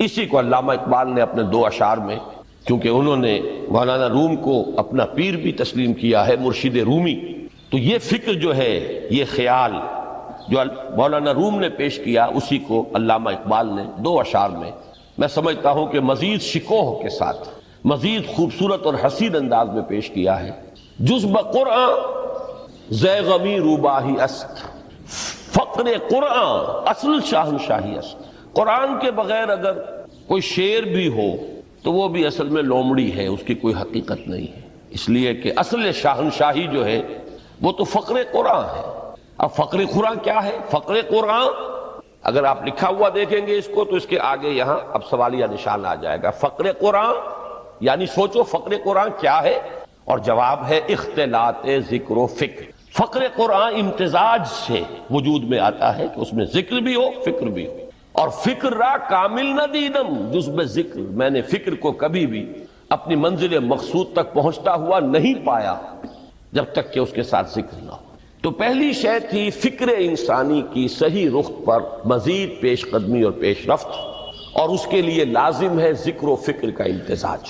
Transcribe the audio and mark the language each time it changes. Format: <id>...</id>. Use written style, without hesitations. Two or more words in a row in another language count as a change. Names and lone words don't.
<ur>اسی کو علامہ اقبال نے اپنے 2 اشعار میں، کیونکہ انہوں نے مولانا روم کو اپنا پیر بھی تسلیم کیا ہے، مرشد رومی، تو یہ فکر جو ہے، یہ خیال، جو مولانا روم نے پیش کیا اسی کو علامہ اقبال نے 2 اشعار میں سمجھتا ہوں کہ مزید شکوہ کے ساتھ مزید خوبصورت اور حسین انداز میں پیش کیا ہے.</ur> <fa>جز بقرآن زے غمی روباہی است، فقر قرآن اصل شاہنشاہی است.</fa> <ur>قرآن کے بغیر اگر کوئی شعر بھی ہو تو وہ بھی اصل میں لومڑی ہے، اس کی کوئی حقیقت نہیں ہے. اس لیے کہ اصل شاہنشاہی جو ہے وہ تو فقر قرآن ہے. اب فقر قرآن کیا ہے؟ فقر قرآن اگر آپ لکھا ہوا دیکھیں گے اس کو تو اس کے آگے یہاں اب سوالیہ نشان آ جائے گا. فقر قرآن یعنی سوچو فقر قرآن کیا ہے، اور جواب ہے اختلاط ذکر و فکر. فقر قرآن امتزاج سے وجود میں آتا ہے کہ اس میں ذکر بھی ہو فکر بھی ہو. اور</ur> <fa>فکر را کامل نہ دیدم جز بے ذکر،</fa> <ur>میں نے فکر کو کبھی بھی اپنی منزل مقصود تک پہنچتا ہوا نہیں پایا جب تک کہ اس کے ساتھ ذکر نہ ہو. تو پہلی شے تھی فکر انسانی کی صحیح رخ پر مزید پیش قدمی اور پیش رفت، اور اس کے لیے لازم ہے ذکر و فکر کا امتزاج.</ur>